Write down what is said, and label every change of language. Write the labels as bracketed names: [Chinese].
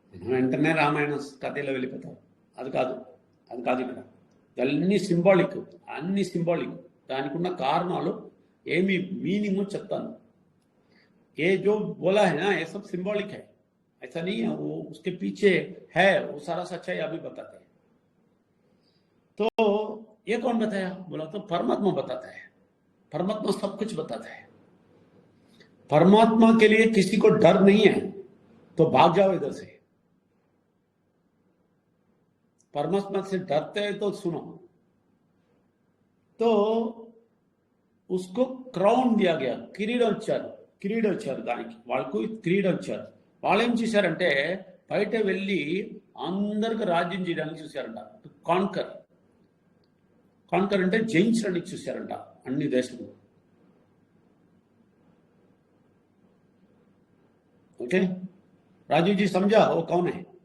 [Telugu] వెంటనే రామాయణ కథలో వెళ్ళిపోతారు. అది కాదు ఇక్కడ. అన్ని సింబాలిక్, దానికి ఉన్న కారణాలు ఏమి మీనింగ్ చెప్తాను. [Hindi] ये जो बोला है ना, ये सब सिंबॉलिक है, ऐसा नहीं है. वो उसके पीछे है, वो सारा सच्चाई अभी बताते हैं. तो ये कौन बताया बोला तो परमात्मा बताता है. परमात्मा सब कुछ बताता है. परमात्मा के लिए किसी को डर नहीं है तो भाग जाओ इधर से. परमात्मा से डरते हैं तो सुनो. तो उसको క్రౌన్ दिया गया, [Telugu] కిరీటం ఇచ్చారు దానికి. వాళ్ళకు కిరీటం ఇచ్చారు. వాళ్ళు ఏం చేశారంటే, బయట వెళ్ళి అందరికి రాజ్యం చేయడానికి చూశారంట. కాన్కర్ అంటే జయించడానికి చూశారంట అన్ని దేశంలో. [Hindi] ओके राजू जी, समझा वो कौन है?